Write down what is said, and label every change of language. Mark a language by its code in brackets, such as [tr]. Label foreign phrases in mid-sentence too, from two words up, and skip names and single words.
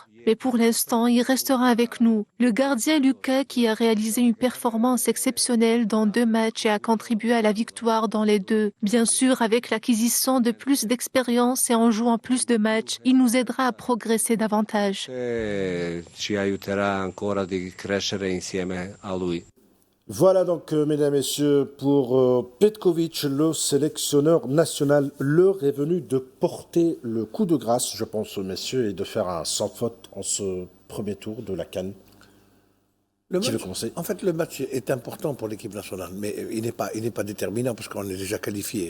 [fr] Mais pour l'instant, il restera avec nous. Le gardien Lucas, qui a réalisé une performance exceptionnelle dans 2 matchs et a contribué à la victoire dans les 2. Bien sûr, avec l'acquisition de plus d'expérience et en jouant plus de matchs, il nous aidera à progresser davantage. [it] Ci aiuterà ancora di crescere insieme a lui. [fr] Voilà donc, mesdames et messieurs, pour Petkovic, le sélectionneur national, l'heure est venue de porter le coup de grâce, je pense, messieurs, et de faire un sans faute en ce premier tour de la CAN. Qui veut commencer ? En fait, le match est important pour l'équipe nationale, mais il n'est pas déterminant parce qu'on est déjà qualifié.